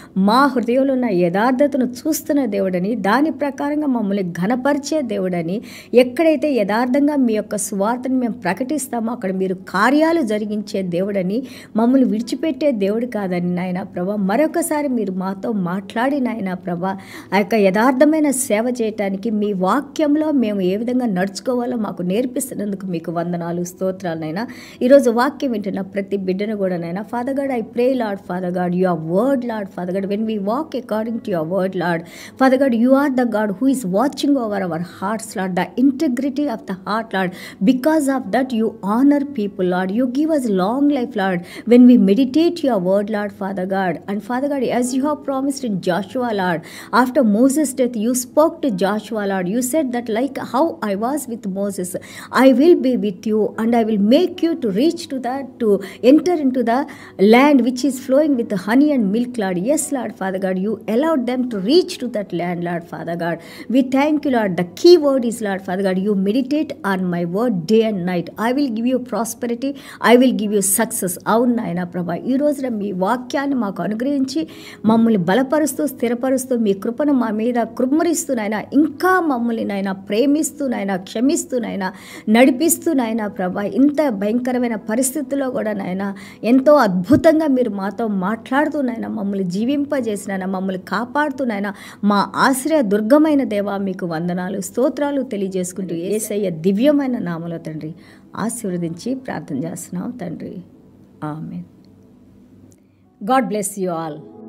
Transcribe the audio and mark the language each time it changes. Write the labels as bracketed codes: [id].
[te] మా హృదయంలో ఉన్న యథార్థతను చూస్తున్న దేవుడని, దాని ప్రకారంగా మమ్మల్ని ఘనపరిచే దేవుడని, ఎక్కడైతే యథార్థంగా మీ యొక్క సువార్తను మేము ప్రకటిస్తామో అక్కడ మీరు కార్యాలు జరిగించే దేవుడని, మమ్మల్ని విడిచిపెట్టే దేవుడు కాదని నాయన ప్రభా, మరొకసారి మీరు మాతో మాట్లాడి నాయన ప్రభా, ఆ యొక్క యథార్థమైన సేవ చేయటానికి మీ వాక్యంలో మేము ఏ విధంగా నడుచుకోవాలో మాకు నేర్పిస్తున్నందుకు మీకు వందనాలు, స్తోత్రాలనైనా. ఈరోజు వాక్యం వింటున్న ప్రతి బిడ్డను కూడా నైనా [en] Father God, I pray Lord father God, your word Lord father God, when we walk according to your word Lord father God, you are the God who is watching over our hearts Lord, the integrity of the heart Lord. Because of that you honour people Lord, you give us long life Lord when we meditate your word Lord Father God. And Father God, as you have promised in Joshua Lord, after Moses' death you spoke to Joshua Lord, you said that like how I was with Moses, I will be with you and I will make you to reach to enter into the land which is flowing with honey and milk Lord. Yes Lord Father God, you allowed them to reach to that land Lord Father God. We thank you Lord. The key word is Lord Father God, you meditate on my word day and night. I will give you prosperity, I will give you success. [te] అవును నాయన ప్రభా, ఈ రోజున మీ వాక్యాన్ని మాకు అనుగ్రహించి మమ్మల్ని బలపరుస్తూ స్థిరపరుస్తూ మీ కృపను మా మీద మీద కృమ్మరిస్తూనైనా ఇంకా మమ్మల్ని నాయన ప్రేమిస్తూనైనా క్షమిస్తూనైనా నడిపిస్తూనైనా ప్రభా ఇంత భయంకరమైన పరిస్థితుల్లో కూడా నాయన ఎంతో అద్భుతంగా మీరు మాతో మాట్లాడుతూనైనా మమ్మల్ని జీవింపజేసినైనా మమ్మల్ని కాపాడుతూనైనా మా ఆశ్రయ దుర్గమైన దేవా మీకు వందనాలు స్తోత్రాలు తెలియజేసుకుంటూ యేసయ్య దివ్యమైన నామములో తండ్రి ఆశీర్వదించి ప్రార్థన చేస్తున్నాం తండ్రి ఆమేన్. [en] God bless you all.